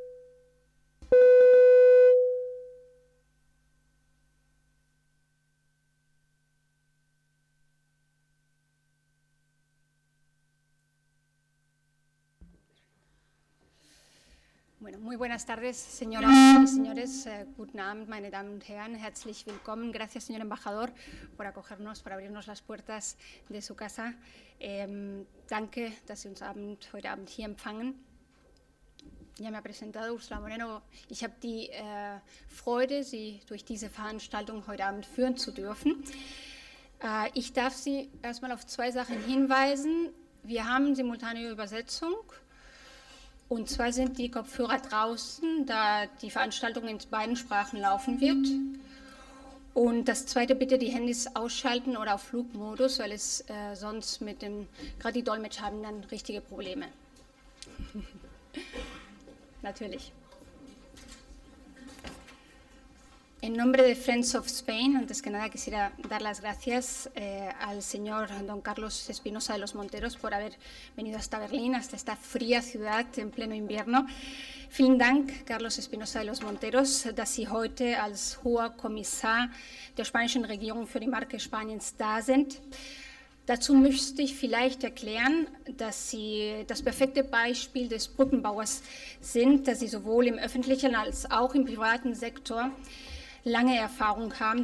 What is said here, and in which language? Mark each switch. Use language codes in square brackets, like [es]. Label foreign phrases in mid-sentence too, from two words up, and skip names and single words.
[es] Bueno, muy buenas tardes, señoras y señores. [de] Guten Abend, meine Damen und Herren. Herzlich willkommen. [es] Gracias, señor embajador, por acogernos, por abrirnos las puertas de su casa. [de] Danke, dass Sie uns heute Abend hier empfangen. Ja, [es] me ha presentado Ursula Moreno. [de] Ich habe die Freude, Sie durch diese Veranstaltung heute Abend führen zu dürfen. Ich darf Sie erstmal auf zwei Sachen hinweisen. Wir haben simultane Übersetzung. Und zwar sind die Kopfhörer draußen, da die Veranstaltung in beiden Sprachen laufen wird. Und das Zweite, bitte die Handys ausschalten oder auf Flugmodus, weil es sonst gerade die Dolmetscher haben dann richtige Probleme. Natürlich. [es] En nombre de Friends of Spain, antes que nada quisiera dar las gracias al señor don Carlos Espinosa de los Monteros por haber venido hasta Berlín, hasta esta fría ciudad en pleno invierno. [de] Vielen Dank, Carlos Espinosa de los Monteros, dass Sie heute als hoher Kommissar der spanischen Regierung für die Marke Spaniens da sind. Dazu müsste ich vielleicht erklären, dass Sie das perfekte Beispiel des Brückenbauers sind, dass Sie sowohl im öffentlichen als auch im privaten Sektor lange Erfahrung haben.